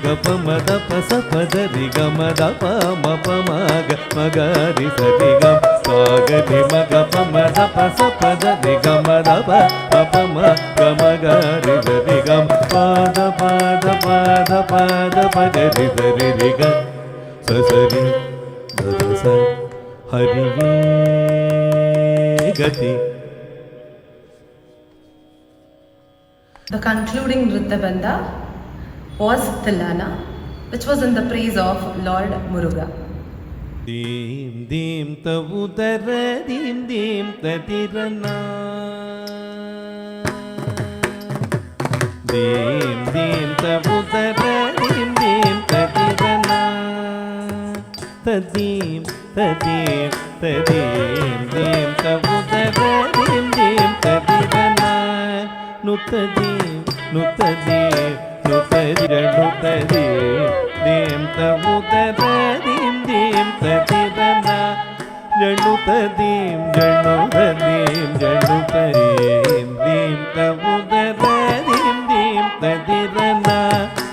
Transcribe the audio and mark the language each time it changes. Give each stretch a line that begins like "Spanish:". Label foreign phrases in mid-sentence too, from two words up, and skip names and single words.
Kannada: ಪ ಮದ ಪ ಸ ಪದ ರಿ ಗಮ ದ ಪ ಮಪ ಮಗ ಮಗ ರಿ ಸರಿ ಗಮ ಸಾಗರಿ ಮಗ ಪ ಮದ ಪ ಸ ಪದ ರಿ ಗಮ ದ ಪ ಮಪ ಮಗ ಮಗ ರಿ ಸರಿ ಗಮ ಪಾದ ಪಾದ ಪಾದ ಪಾದ ಪದ ರಿ ಸರಿ ರಿ ಗ ಸ ಸರಿ ದ ಸ ಹರಿಯೇ ಗತಿ.
English: The concluding Nrityabandha was Tillana, which was in the praise of Lord Muruga. ದೀಂ ದೀಂ ತವುದರ ದೀಂ ದೀಂ ತದಿರನ ದೀಂ ದೀಂ ತವುದರ ದೀಂ ದೀಂ ತದಿರನ ತದೀಂ ತದೀಂ ತದೀಂ ದೀಂ ತವುದರ ದೀಂ ದೀಂ ತದಿರನ ನುತದೀಂ ನುತದೀಂ ನುತದಿರನುತದೀಂ ದೀಂ ತವುದರ ದೀಂ ದೀಂ ತದಿರನ ಜಣುತದೀಂ ಜಣುತದೀಂ ಜಣುತದೀಂ ದೀಂ ತವುದರ ದೀಂ ದೀಂ ತದಿರನ